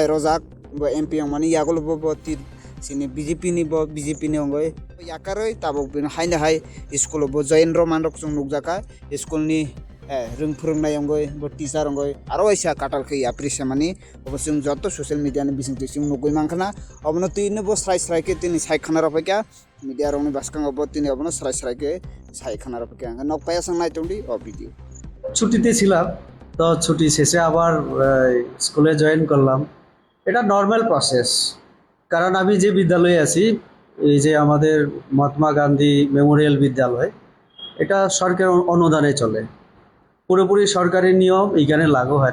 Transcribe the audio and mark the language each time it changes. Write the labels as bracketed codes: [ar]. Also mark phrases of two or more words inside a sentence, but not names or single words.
[trp] rojak bo MP yang mani yagol bo tir sini BJP ni bo BJP ni ongoi yakaroi tabok bin haina hai school bo join roman rok chung nugjaka school ni rung phurungnai ongoi bo teacher ongoi aro aisa katal khei aprise mani obosung joto [en] social media [trp] ni bising tising nugoi mangkhana obno tini bo srai ke tini sai khana ropaika media rong ni baskang bo tini obno srai ke sai khana ropaika nok paya sang nai tongdi o video [bn] ছুটিতে ছিলাম। তো ছুটি শেষে আবার স্কুলে জয়েন করলাম। এটা নর্মাল প্রসেস। কারণ আমি যে বিদ্যালয়ে আছি, এই যে আমাদের মহাত্মা গান্ধী মেমোরিয়াল বিদ্যালয়, এটা সরকার অনুদানে চলে। পুরোপুরি সরকারি নিয়ম এইখানে লাগু হয়।